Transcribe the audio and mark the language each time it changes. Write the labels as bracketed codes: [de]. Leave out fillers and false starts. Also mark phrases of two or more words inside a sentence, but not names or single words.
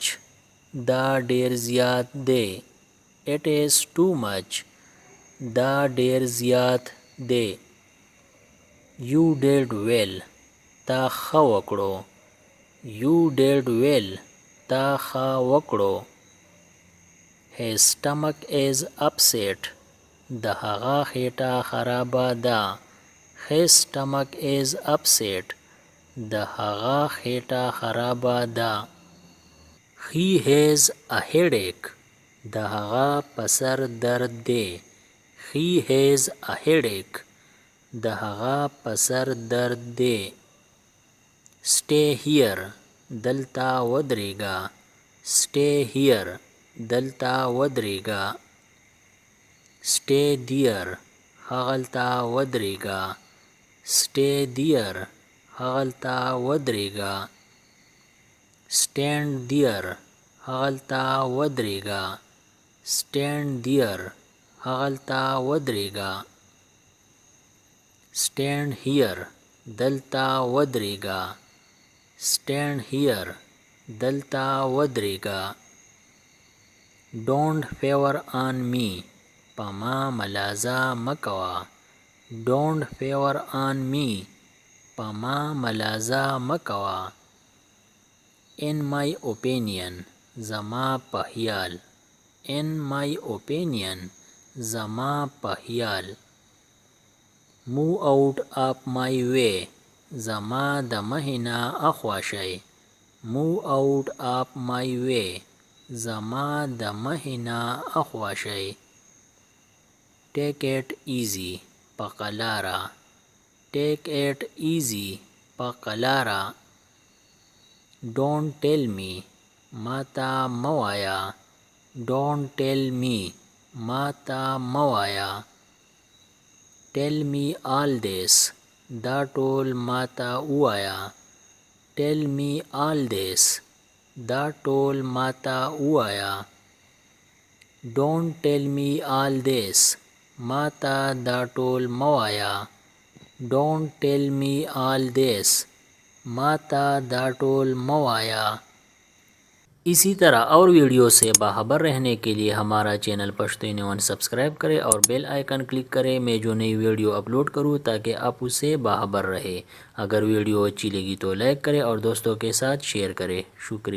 [ps] دا ډیر زیات دی. [en] It is too much. [ps] دا ډیر زیات دی. [en] You did well. [ps] تا ښه وکړو. [en] You did well. [ps] تا ښه وکړو. [en] His stomach is upset. [ps] د هغه خېټه خرابه ده. [en] His stomach is upset. [ps] د هغه خېټه خرابه ده. [en] He has a headache. [ps] د هغه په سر درد دی. [en] He has a headache. [ps] د هغه په سر درد دی. [en] Stay here. [ps] دلته ودرېږه. [en] Stay here. [ps] دلته ودرېږه. [en] Stay there. [ps] هغلته ودرېږه. [en] Stay there. [ps] هغلته ودرېږه. [en] Stand there. [ps] هغلته ودرېږه. [en] Stand there. [ps] هغلته ودرېږه. [en] Stand here. [ps] دلته ودرېږه. [en] Stand here. [ps] دلته ودرېږه. [en] Don't favor on me. [ps] په ما ملازه مه کوه. [en] Don't favor on me. [ps] په ما ملازه مه کوه. [en] In my opinion. [ps] زما په خیال. [en] In my opinion. [ps] زما په خیال. [en] Move out of my way. [ps] زما د مخې نه اخوا شئ. [en] Move out of my way. [ps] زما د مخې نه اخوا شئ. [en] Take it easy. [ps] په قلاره. [en] Take it easy. [ps] په قلاره. [en] Don't tell me. [ps] ما ته مه وایه. [en] Don't tell me. [ps] ما ته مه وایه. [en] Tell me all this. [ps] دا ټول ما ته ووایه. [en] Tell me all this. [ps] دا ټول ما ته ووایه. [en] Don't tell me all this. [ps] ما ته دا ټول مه وایه. [en] Don't tell me all this. [ps] ما ته دا ټول مه وایه. [hi] इसी तरह और वीडियो से बाखबर रहने के लिए हमारा चैनल पश्तो न्यूज़ सब्सक्राइब करें और [en] bell icon [hi] क्लिक करें। मैं जो नई वीडियो अपलोड करूं ताकि आप उससे बाखबर रहे। अगर वीडियो अच्छी लगी तो लाइक करें और दोस्तों के साथ शेयर करें।